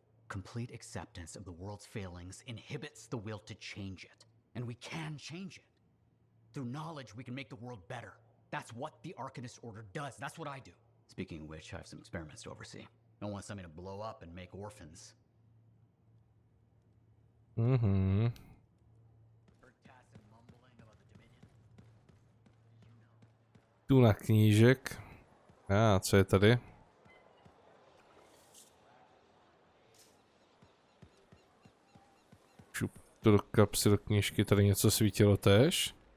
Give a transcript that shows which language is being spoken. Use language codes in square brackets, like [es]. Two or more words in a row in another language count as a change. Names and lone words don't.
[en] Complete acceptance of the world's failings inhibits the will to change it. And we can change it. Through knowledge, we can make the world better. That's what the Arcanist Order does. That's what I do. Speaking of which, I have some experiments to oversee. Don't want something to blow up and make orphans. [cs] Mhm. Tu na knížek. Co je tady? Šup to do kapsy, do knížky, tady něco svítilo též.